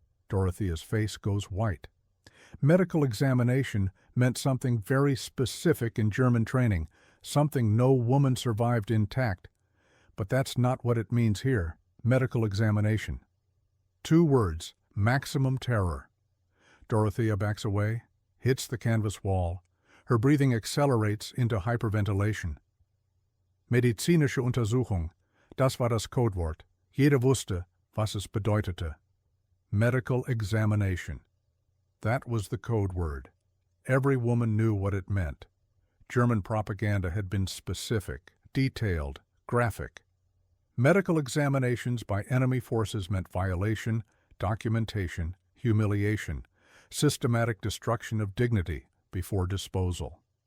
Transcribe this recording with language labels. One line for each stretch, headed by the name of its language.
English: Dorothea's face goes white. Medical examination meant something very specific in German training, something no woman survived intact. But that's not what it means here. Medical examination. 2 words, maximum terror. Dorothea backs away, hits the canvas wall. Her breathing accelerates into hyperventilation.
German: Medizinische Untersuchung. Das war das Codewort. Jeder wusste, was es bedeutete.
English: Medical examination. That was the code word. Every woman knew what it meant. German propaganda had been specific, detailed, graphic. Medical examinations by enemy forces meant violation, documentation, humiliation, systematic destruction of dignity before disposal.